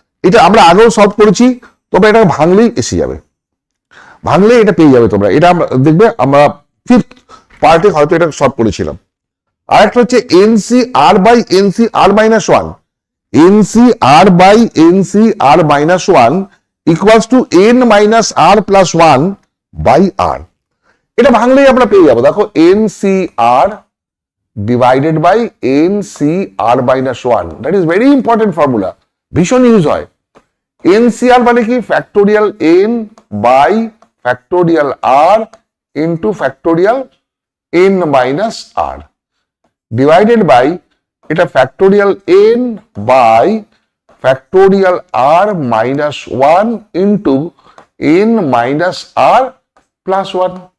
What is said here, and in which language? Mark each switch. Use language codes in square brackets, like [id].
[bn] এটা আমরা আগেও সলভ করেছি, তোমরা এটা ভাঙলেই এসে যাবে, ভাঙলেই এটা পেয়ে যাবে তোমরা। এটা আমরা দেখবে আমরা 5th পার্টে হয়তো এটা সলভ করেছিলাম। [en] আর একটা হচ্ছে NCR by NCR minus 1, NCR by NCR minus 1 equals to n minus r plus 1 by r। [bn] এটা ভাঙলেই আমরা পেয়ে যাবো। দেখো [en] NCR divided by NCR minus 1, that is very important formula, [bn] ভীষণ ইউজ হয়। [en] NCR [bn] মানে কি [en] factorial n by factorial r into factorial n minus r divided by [bn] এটা [en] Factorial n by factorial r minus one into n minus r plus one.